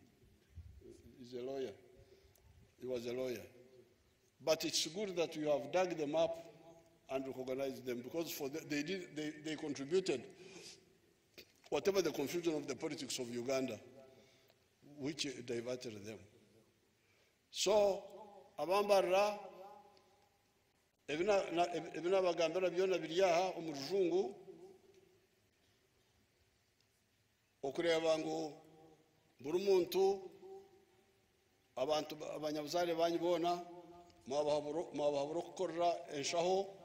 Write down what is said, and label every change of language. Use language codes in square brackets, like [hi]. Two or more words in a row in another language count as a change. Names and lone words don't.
[en] He's a lawyer. He was a lawyer. But it's good that you have dug them up and recognized them, because they contributed whatever the confusion of the politics of Uganda, which diverted them. So, [nyn] Mbarara, ebina bagambira byona biriyaha omurujungu okureba ngo buri muntu abantu abanyabuzare banyibona mwabahabura kukorera enshaho